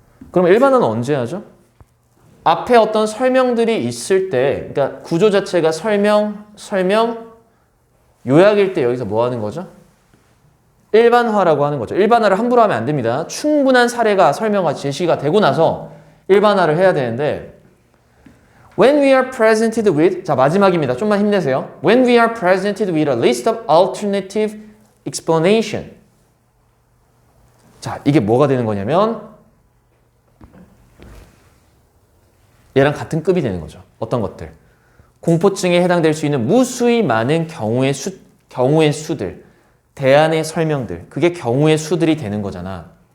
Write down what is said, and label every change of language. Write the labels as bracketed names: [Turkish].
[Korean] 그럼 일반화는 언제 하죠? 앞에 어떤 설명들이 있을 때, 그러니까 구조 자체가 설명, 요약일 때 여기서 뭐 하는 거죠? 일반화라고 하는 거죠. 일반화를 함부로 하면 안 됩니다. 충분한 사례가 설명과 제시가 되고 나서 일반화를 해야 되는데 [English] When we are presented with, [Korean] 자 마지막입니다. 좀만 힘내세요. [English] When we are presented with a list of alternative explanation. [Korean] 자, 이게 뭐가 되는 거냐면 얘랑 같은 급이 되는 거죠. 어떤 것들. 공포증에 해당될 수 있는 무수히 많은 경우의 수들, 대안의 설명들, 그게 경우의 수들이 되는 거잖아.